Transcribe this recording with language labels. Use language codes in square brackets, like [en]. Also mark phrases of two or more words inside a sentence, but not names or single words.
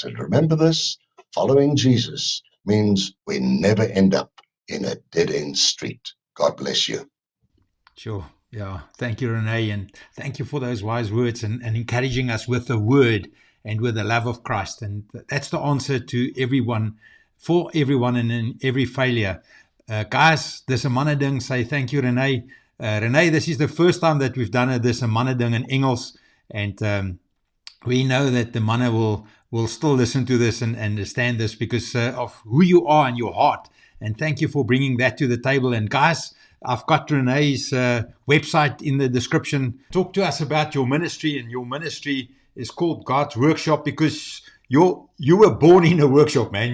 [en] And remember this, following Jesus means we never end up in a dead-end street. God bless you. Sure. Yeah. Thank you, Renee. And thank you for those wise words and encouraging us with the word and with the love of Christ. And that's the answer to everyone, for everyone, and in every failure. Guys, [af] dis 'n manne ding, [en] say thank you, Renee. Renee, this is the first time that we've done this a [af] manne ding in Engels, [en] and we know that the manne will still listen to this and understand this because of who you are and your heart. And thank you for bringing that to the table. And guys, I've got Renee's website in the description. Talk to us about your ministry, and your ministry is called God's Workshop because you were born in a workshop, man.